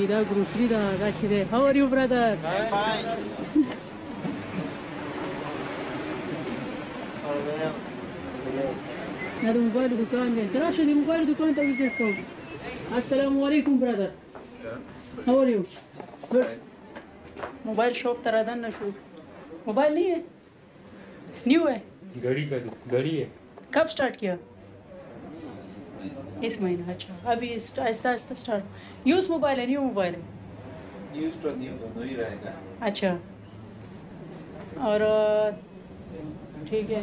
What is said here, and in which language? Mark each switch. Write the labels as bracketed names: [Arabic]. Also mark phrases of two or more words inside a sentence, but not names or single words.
[Pashto] دا ګروسري ده دا چې دی. [English] How are you brother? [Pashto] دا د موبایل دکان دی. ته راشه د موبایل دکان ته وزټ کوو. [Arabic] السلام علیکم [English] Brother. How are you? Good. mobile shop [Pashto] ته رادننه شو. [Hindi] موبائل नहीं है न्यू है घड़ी है. कब स्टार्ट किया? इस महीने. अच्छा अभी आहिस्ता आहिस्ता स्टार्ट. यूज मोबाइल है [English] new mobile [Hindi] है? यूज तो न्यू दोनों ही रहेगा. अच्छा और ठीक है.